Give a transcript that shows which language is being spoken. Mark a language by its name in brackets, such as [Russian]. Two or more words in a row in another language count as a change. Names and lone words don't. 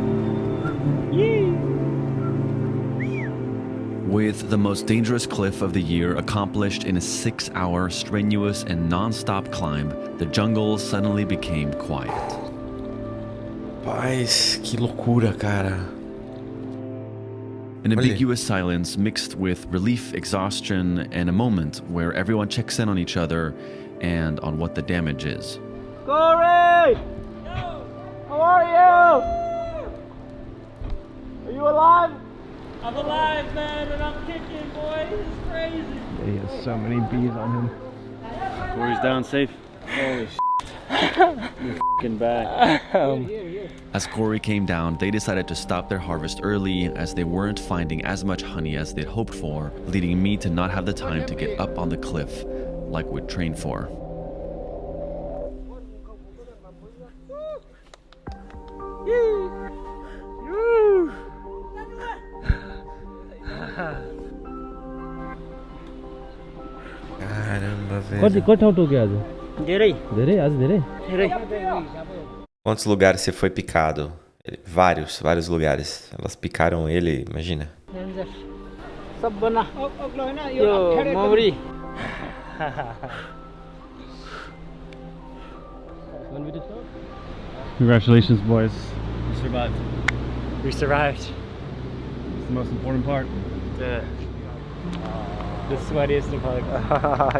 [English] With the most dangerous cliff of the year accomplished in a 6-hour strenuous and non-stop climb, the jungle suddenly became quiet. [Portuguese] Paz, que loucura, cara. [English] An ambiguous silence mixed with relief, exhaustion, and a moment where everyone checks in on each other and on what the damage is. Corey! How are you? Are you alive? I'm alive, man, and I'm kicking, boy. This is crazy. He has so many bees on him. Corey's down safe. Holy You're f***ing back. As Corey came down, they decided to stop their harvest early as they weren't finding as much honey as they'd hoped for, leading me to not have the time to get up on the cliff like we'd trained for. [Portuguese] Caramba, velho. [Nepali] Quanto ठाउँ टोक्यो आज? धेरै धेरै? आज धेरै? धेरै [Portuguese] Quantos lugares você foi picado? Vários lugares. Elas picaram ele, imagina. [Nepali] सबभन्दा यो मौरी [English] Congratulations, boys. You survived. We survived. It's the most important part. The sweatiest part.